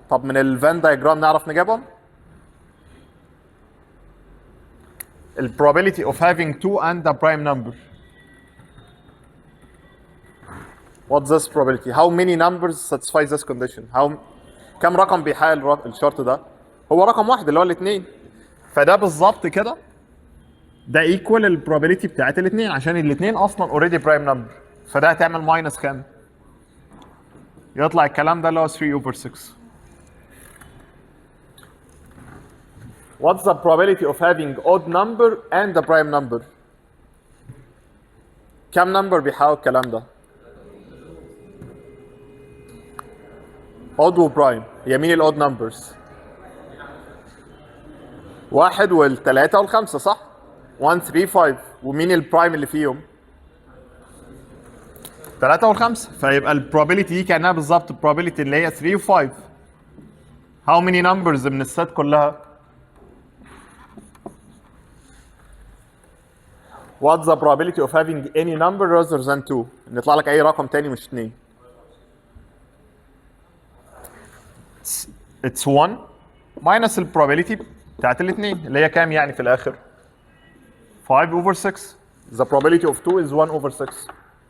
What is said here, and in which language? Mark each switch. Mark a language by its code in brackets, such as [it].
[ar] طب من الفان دايجرام نعرف نجيبهم؟ [en] the probability of having 2 and a prime number. What's this probability? How many numbers satisfy this condition? [ar] كم رقم بيحقق الشرط ده؟ هو رقم واحد اللي هو الاثنين. فده بالظبط كده ده ايكوال البروبابيلتي بتاعت الاثنين عشان الاثنين اصلا اوريدي برايم نمبر. فده هتعمل ماينس كام؟ يطلع الكلام ده اللي هو 3/6. [en] What's the probability of having odd number and a prime number? [ar] كم نمبر بيحاول الكلام ده؟ odd وبرايم. هي مين الاود نمبرز؟ 1 وال3 وال5 صح؟ 1 3 5 ومين البرايم اللي فيهم؟ 3 و5. فيبقى البروبابيلتي دي كانها بالظبط البروبابيلتي اللي هي 3 و5. [en] How many numbers [ar] من الست كلها؟ [en] What's the probability of having any number rather than 2؟ [ar] ان يطلع لك اي رقم تاني مش 2. [en] It's 1 minus [ar] البروبابيلتي بتاعت الاثنين اللي هي كام يعني في الاخر؟ [en] 5/6. The probability of 2 is 1/6.